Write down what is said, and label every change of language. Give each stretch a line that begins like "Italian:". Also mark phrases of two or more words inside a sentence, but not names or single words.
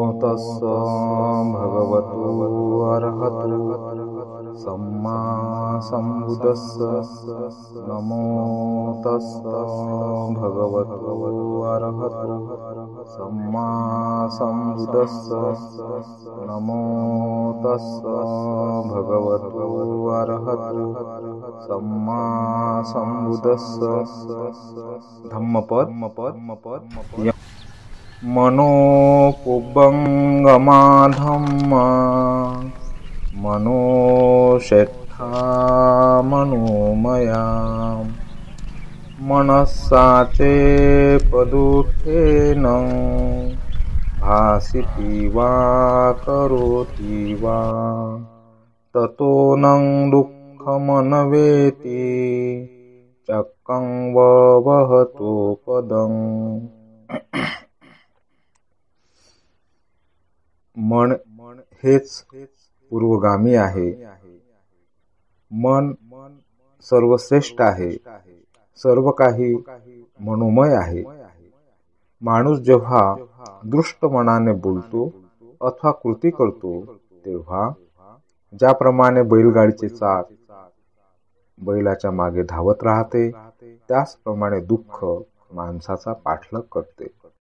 Pali: तस्स भगवतो अरहतो सम्मा सम्बुद्दस्स नमो तस्स भगवतो अरहतो सम्मा सम्बुद्दस्स नमो तस्स भगवतो अरहतो सम्मा सम्बुद्दस्स धम्मपद मनोपुब्बंगमा धम्मा मनोषेट्ठा मनोमया मनस्साचे पदुत्थेन भासिति वा करोति वा ततो नं दुःखमनवेति चक्कं वहतो पदं।
Marathi: मन हेच पूर्वगामी आहे. मन सर्वश्रेष्ठ आहे. सर्व काही मनोमय आहे. माणूस जेव्हा दृष्ट मनाने बोलतो अथवा कृती करतो तेव्हा ज्याप्रमाणे बैलगाडीचे चाक बैलाच्या मागे धावत राहते त्याचप्रमाणे दुःख माणसाचा पाठलाग करते.